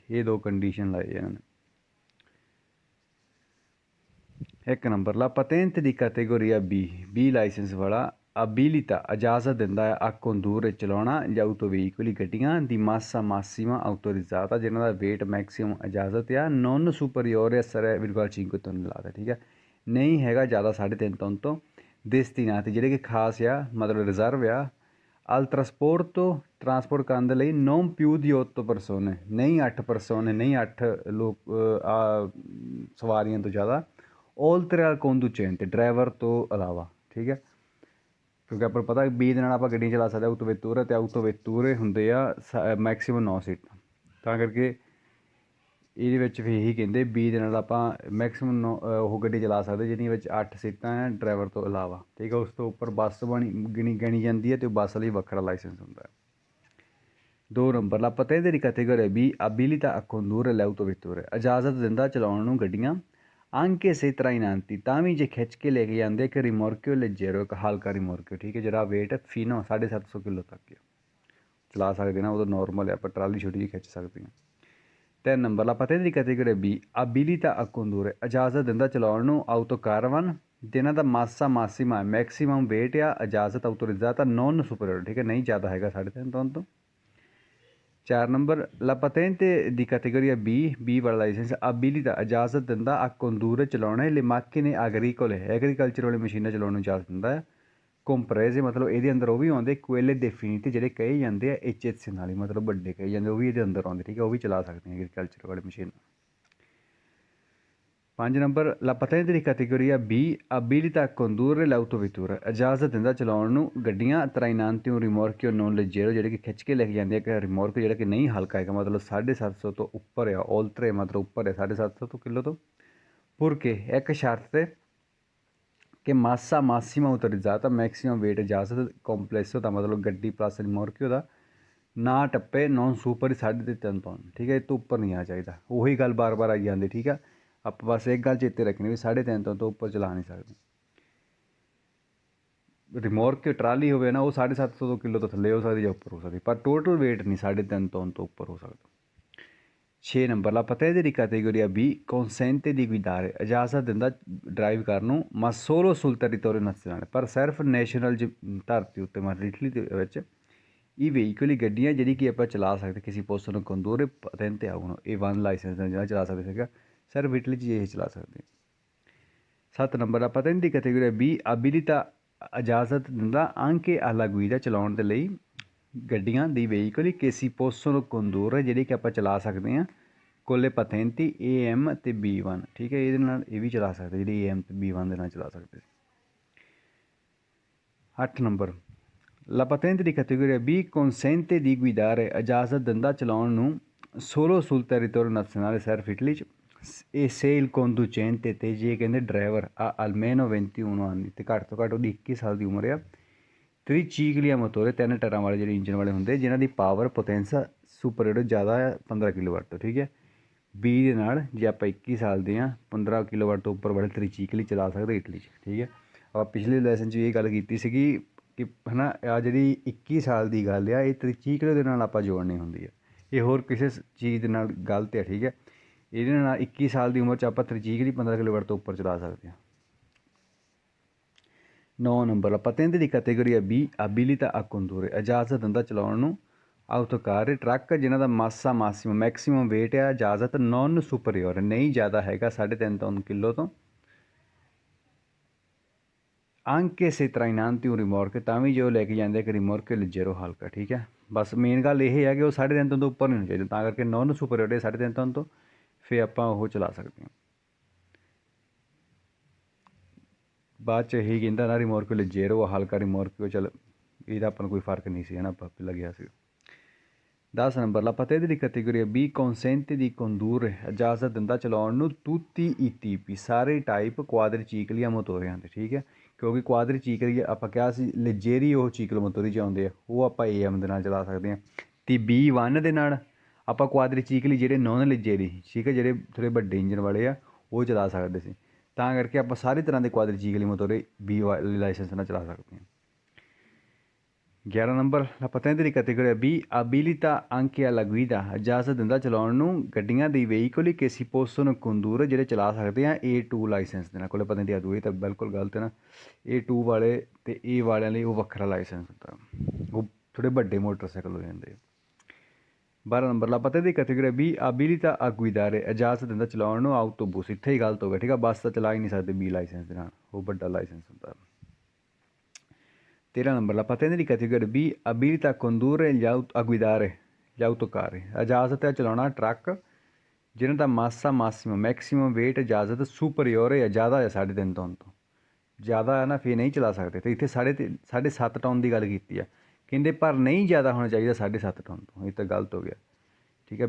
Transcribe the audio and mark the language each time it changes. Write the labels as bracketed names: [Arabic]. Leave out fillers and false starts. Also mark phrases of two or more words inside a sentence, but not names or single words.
[Punjabi] ਇਹ ਦੋ ਕੰਡੀਸ਼ਨ ਲਾਏ ਇਹਨਾਂ ਨੇ। ਇੱਕ ਨੰਬਰ [Italian] la patente di categoria [Punjabi] B ਲਾਇਸੈਂਸ ਵਾਲਾ abilita ਇਜਾਜ਼ਤ ਦਿੰਦਾ ਹੈ ਆ condurre ਚਲਾਉਣਾ ਜਾਂ [Italian] autoveicoli [Punjabi] ਗੱਡੀਆਂ ਦੀ [Italian] massa massima autorizzata [Punjabi] ਜਿਨ੍ਹਾਂ ਦਾ ਵੇਟ ਮੈਕਸੀਮਮ ਇਜਾਜ਼ਤ ਆ [Italian] non superiore [Punjabi] 3,5 ਟਨ ਲਾਦਾ। ਠੀਕ ਹੈ, ਨਹੀਂ ਹੈਗਾ ਜ਼ਿਆਦਾ 3.5 ਟਨ ਤੋਂ। destinati ਜਿਹੜੇ ਕਿ ਖਾਸ ਆ ਮਤਲਬ ਰਿਜ਼ਰਵ ਆ [Italian] al trasporto [Punjabi] ਟਰਾਂਸਪੋਰਟ ਕਰਨ ਦੇ ਲਈ [Italian] non più di 8 persone, [Punjabi] ਨਹੀਂ 8 persone, ਨਹੀਂ 8 ਲੋਕ ਸਵਾਰੀਆਂ ਤੋਂ ਜ਼ਿਆਦਾ। [Italian] oltre al conducente [Punjabi] ਡਰਾਈਵਰ ਤੋਂ ਇਲਾਵਾ। ਠੀਕ ਹੈ, ਕਿਉਂਕਿ ਆਪਾਂ ਨੂੰ ਪਤਾ 20 ਦੇ ਨਾਲ ਆਪਾਂ ਗੱਡੀਆਂ ਚਲਾ ਸਕਦੇ [Italian] autovetture, [Punjabi] ਅਤੇ [Italian] autovetture [Punjabi] ਹੁੰਦੇ ਆ ਮੈਕਸੀਮਮ 9 ਸੀਟਾਂ। ਤਾਂ ਕਰਕੇ ਇਹਦੇ ਵਿੱਚ ਫਿਰ ਇਹੀ ਕਹਿੰਦੇ ਬੀ ਦੇ ਨਾਲ ਆਪਾਂ ਮੈਕਸਿਮਮ ਉਹ ਗੱਡੀ ਚਲਾ ਸਕਦੇ ਜਿਹਦੇ ਵਿੱਚ 8 ਸੀਟਾਂ ਹੈ ਡਰਾਈਵਰ ਤੋਂ ਇਲਾਵਾ, ਠੀਕ ਹੈ। ਉਸ ਤੋਂ ਉੱਪਰ ਬੱਸ ਗਿਣੀ ਜਾਂਦੀ ਹੈ ਅਤੇ ਬੱਸ ਲਈ ਵੱਖਰਾ ਲਾਇਸੈਂਸ ਹੁੰਦਾ ਹੈ। [Italian] 2 ਨੰਬਰ la patente di categoria B abilita a condurre le autovetture, [Punjabi] ਇਜਾਜ਼ਤ ਦਿੰਦਾ ਚਲਾਉਣ ਨੂੰ ਗੱਡੀਆਂ [Italian] anche se trainanti, [Punjabi] ਤਾਂ ਵੀ ਜੇ ਖਿੱਚ ਕੇ ਲੈ ਕੇ ਜਾਂਦੇ ਇੱਕ [Italian] rimorchio leggero, [Punjabi] ਇੱਕ ਹਲਕਾ ਰਿਮੋਰਕਿਓ, ਠੀਕ ਹੈ, ਜਿਹੜਾ ਵੇਟ ਫੀਨੋ 750 ਕਿਲੋ ਤੱਕ ਚਲਾ ਸਕਦੇ ਨਾ, ਉਦੋਂ ਨੋਰਮਲ ਹੈ, ਆਪਾਂ ਟਰਾਲੀ ਛੋਟੀ ਜਿਹੀ ਖਿੱਚ ਸਕਦੇ ਹਾਂ। [Italian] 3 ਨੰਬਰ la patente di categoria B abilita a condurre, [Punjabi] ਇਜਾਜ਼ਤ ਦਿੰਦਾ ਚਲਾਉਣ ਨੂੰ [Italian] autocaravan, [Punjabi] ਜਿਨ੍ਹਾਂ ਦਾ [Italian] massa massima [Punjabi] ਮੈਕਸੀਮਮ ਵੇਟ ਆ ਇਜਾਜ਼ਤ [Italian] autorizzata non superiore, [Punjabi] ਠੀਕ ਹੈ, ਨਹੀਂ ਜ਼ਿਆਦਾ ਹੈਗਾ 3.5 ਟਨ ਤੋਂ। 4 ਨੰਬਰ [Italian] la patente di categoria B [Punjabi] ਵਾਲਾ ਲਾਇਸੈਂਸ abilita, ਇਜਾਜ਼ਤ ਦਿੰਦਾ [Italian] a condurre [Punjabi] ਚਲਾਉਣਾ [Italian] le macchine agricole, [Punjabi] ਐਗਰੀਕਲਚਰ ਵਾਲੀ ਮਸ਼ੀਨਾਂ ਚਲਾਉਣ ਨੂੰ ਇਜਾਜ਼ਤ ਦਿੰਦਾ ਹੈ। ਕੰਪਰੇਜ਼ ਮਤਲਬ ਇਹਦੇ ਅੰਦਰ ਉਹ ਵੀ ਆਉਂਦੇ [Italian] quelle definite [Punjabi] ਜਿਹੜੇ ਕਹੇ ਜਾਂਦੇ ਆ HHC ਨਾਲ ਹੀ, ਮਤਲਬ ਵੱਡੇ ਕਹੇ ਜਾਂਦੇ, ਉਹ ਵੀ ਇਹਦੇ ਅੰਦਰ ਆਉਂਦੇ, ਠੀਕ ਹੈ, ਉਹ ਵੀ ਚਲਾ ਸਕਦੇ ਆ ਐਗਰੀਕਲਚਰ ਵਾਲੀ ਮਸ਼ੀਨ। [Italian] 5 ਨੰਬਰ la patente di categoria B abilita a condurre l'autovettura, [Punjabi] ਇਜਾਜ਼ਤ ਦਿੰਦਾ ਚਲਾਉਣ ਨੂੰ ਗੱਡੀਆਂ [Italian] trainanti un rimorchio non leggero, [Punjabi] ਜਿਹੜੇ ਕਿ ਖਿੱਚ ਕੇ ਲੈ ਕੇ ਜਾਂਦੇ ਆ, ਕਿ ਰਿਮੋਰਕ ਜਿਹੜਾ ਕਿ ਨਹੀਂ ਹਲਕਾ ਹੈਗਾ, ਮਤਲਬ 750 ਤੋਂ ਉੱਪਰ ਆ, 올tre ਮਤਲਬ ਉੱਪਰ ਹੈ 750 ਤੋਂ ਕਿਲੋ ਤੋਂ, ਪੁਰਕੇ ਇੱਕ ਸ਼ਰਤ 'ਤੇ ਕਿ [Italian] massa massima autorizzata, [Punjabi] ਮੈਕਸੀਮਮ ਵੇਟ ਇਜਾਜ਼ਤ ਕੰਪਲੈਸੋ ਦਾ ਮਤਲਬ ਗੱਡੀ ਪਲੱਸ ਰਿਮੋਰਕਿਓ ਦਾ ਨਾ ਟੱਪੇ [Italian] non supera [Punjabi] 3.5 ਟਨ, ਠੀਕ ਹੈ, ਇਹ ਤੋਂ ਉੱਪਰ ਨਹੀਂ ਆਉਣਾ ਚਾਹੀਦਾ। ਉਹੀ ਗੱਲ ਬਾਰ ਆਈ ਜਾਂਦੀ, ਠੀਕ ਆ, ਆਪਾਂ ਬਸ ਇੱਕ ਗੱਲ ਚੇਤੇ ਰੱਖਣੀ ਵੀ 3.5 ਟਨ ਤੋਂ ਉੱਪਰ ਚਲਾ ਨਹੀਂ ਸਕਦੇ। ਰਿਮੋਰਕਿਓ ਟਰਾਲੀ ਹੋਵੇ ਨਾ, ਉਹ 750 ਕਿਲੋ ਤੋਂ ਥੱਲੇ ਹੋ ਸਕਦੀ ਜਾਂ ਉੱਪਰ ਹੋ ਸਕਦੀ, ਪਰ ਟੋਟਲ ਵੇਟ ਨਹੀਂ 3.5 ਟਨ ਤੋਂ ਉੱਪਰ ਹੋ ਸਕਦਾ। [Italian] 6 ਨੰਬਰ la patente di categoria B consente di guidare, [Punjabi] ਇਜਾਜ਼ਤ ਦਿੰਦਾ ਡਰਾਈਵ ਕਰਨ ਨੂੰ [Italian] ma solo sul territorio nazionale, [Punjabi] ਪਰ ਸਿਰਫ ਨੈਸ਼ਨਲ ਧਰਤੀ ਉੱਤੇ, ਮਤਲਬ ਇਟਲੀ ਦੇ ਵਿੱਚ ਇਹ ਵਹੀਕਲ ਗੱਡੀਆਂ ਜਿਹੜੀ ਕਿ ਆਪਾਂ ਚਲਾ ਸਕਦੇ ਕਿਸੇ ਪੋਸਟ ਨੂੰ ਕੰਦੂਰੇ patente ਆਉਣ, ਇਹ 1 ਲਾਇਸੈਂਸ ਨਾਲ ਜਿਹੜਾ ਚਲਾ ਸਕਦੇ ਸੀਗਾ, ਸਿਰਫ ਇਟਲੀ 'ਚ ਇਹ ਚਲਾ ਸਕਦੇ। [Italian] 7 ਨੰਬਰ la patente di categoria B abilita, ਇਜਾਜ਼ਤ ਦਿੰਦਾ anche alla guida, [Punjabi] ਚਲਾਉਣ ਦੇ ਲਈ ਗੱਡੀਆਂ ਦੀ ਵਹੀਕਲ [Italian] che si possono condurre, [Punjabi] ਜਿਹੜੀ ਕਿ ਆਪਾਂ ਚਲਾ ਸਕਦੇ ਹਾਂ [Italian] colle patenti [Punjabi] AM ਅਤੇ B1, ਠੀਕ ਹੈ, ਇਹਦੇ ਨਾਲ ਇਹ ਵੀ ਚਲਾ ਸਕਦੇ, ਜਿਹੜੀ AM ਅਤੇ B1 ਦੇ ਨਾਲ ਚਲਾ ਸਕਦੇ। [Italian] 8 ਨੰਬਰ la patente di categoria B consente di guidare, [Punjabi] ਇਜਾਜ਼ਤ ਦਿੰਦਾ ਚਲਾਉਣ ਨੂੰ [Italian] solo sul territorio nazionale, [Punjabi] ਸਿਰਫ ਇਟਲੀ 'ਚ, ਇਹ [Italian] se il conducente, [Punjabi] ਤੇ ਜੇ ਕਹਿੰਦੇ ਡਰਾਈਵਰ ਆ [Italian] almeno 21 anni, [Punjabi] ਤੇ ਘੱਟ ਤੋਂ ਘੱਟ ਉਹਦੀ 21 ਸਾਲ ਦੀ ਉਮਰ ਆ। [Italian] tricicli a motore, [Punjabi] 3 ਟਾਇਰਾਂ ਵਾਲੇ ਜਿਹੜੇ ਇੰਜਨ ਵਾਲੇ ਹੁੰਦੇ, ਜਿਨ੍ਹਾਂ ਦੀ ਪਾਵਰ ਪੋਟੈਂਸਾ ਸੁਪਰੀਅਰ ਜ਼ਿਆਦਾ ਆ 15 ਕਿਲੋਵਾਟ ਤੋਂ, ਠੀਕ ਹੈ। B ਦੇ ਨਾਲ ਜੇ ਆਪਾਂ 21 ਸਾਲ ਦੇ ਹਾਂ 15 ਕਿਲੋਵਾਟ ਤੋਂ ਉੱਪਰ ਵਾਲੇ ਤ੍ਰਿਚੀਕਲੀ ਚਲਾ ਸਕਦੇ ਇਟਲੀ 'ਚ, ਠੀਕ ਹੈ। ਆਪਾਂ ਪਿਛਲੇ ਲੈਸਨ 'ਚ ਇਹ ਗੱਲ ਕੀਤੀ ਸੀਗੀ ਕਿ ਹੈ ਨਾ, ਆ ਜਿਹੜੀ 21 ਸਾਲ ਦੀ ਗੱਲ ਆ, ਇਹ ਤ੍ਰਿਚੀਕਲੀ ਦੇ ਨਾਲ ਆਪਾਂ ਜੋੜਨੀ ਹੁੰਦੀ ਹੈ, ਇਹ ਹੋਰ ਕਿਸੇ ਚੀਜ਼ ਦੇ ਨਾਲ ਗਲਤ ਹੈ, ਠੀਕ ਹੈ। ਇਹਦੇ ਨਾਲ 21 ਸਾਲ ਦੀ ਉਮਰ 'ਚ ਆਪਾਂ ਤ੍ਰਿਚੀਕਲੀ 15 ਕਿਲੋਵਾਟ ਤੋਂ ਉੱਪਰ ਚਲਾ ਸਕਦੇ ਹਾਂ। [Italian] 9 ਨੰਬਰ la patente di categoria B abilita a condurre, [Punjabi] ਇਜਾਜ਼ਤ ਦਿੰਦਾ ਚਲਾਉਣ ਨੂੰ ਆਊਟੋਕਾਰ, ਟਰੱਕ ਜਿਨ੍ਹਾਂ ਦਾ [Italian] massa massima [Punjabi] ਮੈਕਸੀਮਮ ਵੇਟ ਆ ਇਜਾਜ਼ਤ [Italian] non superiore, [Punjabi] ਨਹੀਂ ਜ਼ਿਆਦਾ ਹੈਗਾ 3.5 ਟਨ ਕਿਲੋ ਤੋਂ, [Italian] anche se trainanti un rimorchio, [Punjabi] ਤਾਂ ਵੀ ਜੋ ਲੈ ਕੇ ਜਾਂਦੇ ਕਿ [Italian] rimorchio leggero [Punjabi] ਹਲਕਾ, ਠੀਕ ਹੈ। ਬਸ ਮੇਨ ਗੱਲ ਇਹ ਹੈ ਕਿ ਉਹ 3.5 ਟਨ ਤੋਂ ਉੱਪਰ ਨਹੀਂ ਹੋਣਾ ਚਾਹੀਦਾ, ਤਾਂ ਕਰਕੇ [Italian] non superiore [Punjabi] 3.5 ਟਨ ਤੋਂ ਫਿਰ ਆਪਾਂ ਉਹ ਚਲਾ ਸਕਦੇ ਹਾਂ। ਬਾਅਦ 'ਚ ਇਹੀ ਕਹਿੰਦਾ ਨਾ [Italian] rimorchio leggero [Punjabi] ਹਲਕਾ ਰਿਮੋਰਕਿਓ, ਚੱਲ ਇਹਦਾ ਆਪਾਂ ਨੂੰ ਕੋਈ ਫਰਕ ਨਹੀਂ ਸੀ, ਹੈ ਨਾ, ਆਪਾਂ ਲੱਗਿਆ ਸੀ। [Italian] 10 ਨੰਬਰ la patente di categoria B consente di condurre, [Punjabi] ਇਜਾਜ਼ਤ ਦਿੰਦਾ ਚਲਾਉਣ ਨੂੰ [Italian] tutti i tipi, [Punjabi] ਸਾਰੇ ਟਾਈਪ ਕੁਆਦਰੀਚੀਕਲੀਆ ਮੋਟੋਰਿਆਂ ਦੇ, ਠੀਕ ਹੈ, ਕਿਉਂਕਿ ਕੁਆਦਰੀਚੀਕਲੀ ਆਪਾਂ ਕਿਹਾ ਸੀ ਲੈਜੇਰੀ ਉਹ ਚੀਕਲ ਮੋਟੋਰੀ 'ਚ ਆਉਂਦੇ ਆ, ਉਹ ਆਪਾਂ AM ਦੇ ਨਾਲ ਚਲਾ ਸਕਦੇ ਹਾਂ, ਅਤੇ B1 ਦੇ ਨਾਲ ਆਪਾਂ ਕੁਆਦਰੀਚੀਕਲੀ ਜਿਹੜੇ [Italian] non leggeri, [Punjabi] ਠੀਕ ਹੈ, ਜਿਹੜੇ ਥੋੜ੍ਹੇ ਵੱਡੇ ਇੰਜਨ ਵਾਲੇ ਆ ਉਹ ਚਲਾ ਸਕਦੇ ਸੀ, ਤਾਂ ਕਰਕੇ ਆਪਾਂ ਸਾਰੀ ਤਰ੍ਹਾਂ ਦੇ [Italian] quadricicli a motore [Punjabi] B ਵਾਲੇ ਲਾਇਸੈਂਸ ਨਾਲ ਚਲਾ ਸਕਦੇ ਹਾਂ। [Italian] 11 ਨੰਬਰ la patente di categoria B abilita anche alla guida, [Punjabi] ਇਜਾਜ਼ਤ ਦਿੰਦਾ ਚਲਾਉਣ ਨੂੰ ਗੱਡੀਆਂ ਦੀ ਵਹੀਕਲ ਕਿ [Italian] si possono condurre, [Punjabi] ਜਿਹੜੇ ਚਲਾ ਸਕਦੇ ਆ A2 ਲਾਇਸੈਂਸ ਦੇ ਨਾਲ, ਕੋਲੇ ਪਤਾ ਨਹੀਂ ਆ ਇਹ ਤਾਂ ਬਿਲਕੁਲ ਗਲਤ ਹੈ ਨਾ, A2 ਵਾਲੇ ਅਤੇ A ਵਾਲਿਆਂ ਲਈ ਉਹ ਵੱਖਰਾ ਲਾਇਸੈਂਸ ਹੁੰਦਾ, ਉਹ ਥੋੜ੍ਹੇ ਵੱਡੇ ਮੋਟਰਸਾਈਕਲ ਹੋ ਜਾਂਦੇ। [Italian] 12 ਨੰਬਰ la patente di categoria B abilita a guidare, [Punjabi] ਇਜਾਜ਼ਤ ਦਿੰਦਾ ਚਲਾਉਣ ਨੂੰ ਆਊਟੋਬੂਸ, ਇੱਥੇ ਹੀ ਗਲਤ ਹੋ ਗਿਆ, ਠੀਕ ਆ, ਬੱਸ ਤਾਂ ਚਲਾ ਹੀ ਨਹੀਂ ਸਕਦੇ B ਲਾਇਸੈਂਸ ਦੇ ਨਾਲ, ਉਹ ਵੱਡਾ ਲਾਇਸੈਂਸ ਹੁੰਦਾ। [Italian] 13 ਨੰਬਰ la patente di categoria B abilita a condurre a guidare gli autocar, [Punjabi] ਇਜਾਜ਼ਤ ਹੈ ਚਲਾਉਣਾ ਟਰੱਕ ਜਿਨ੍ਹਾਂ ਦਾ [Italian] massa massima [Punjabi] ਮੈਕਸੀਮਮ ਵੇਟ ਇਜਾਜ਼ਤ ਸੁਪਰੀਅਰ ਹੈ, ਜ਼ਿਆਦਾ ਹੈ 3.5 ਟਨ ਤੋਂ ਜ਼ਿਆਦਾ ਹੈ ਨਾ, ਫਿਰ ਨਹੀਂ ਚਲਾ ਸਕਦੇ, ਅਤੇ ਇੱਥੇ 7.5 ਟਨ ਦੀ ਗੱਲ ਕੀਤੀ ਆ, ਕਹਿੰਦੇ ਪਰ ਨਹੀਂ ਜ਼ਿਆਦਾ ਹੋਣਾ ਚਾਹੀਦਾ 7.5 ਟਨ ਤੋਂ, ਇਹ ਤਾਂ ਗਲਤ ਹੋ ਗਿਆ, ਠੀਕ ਹੈ।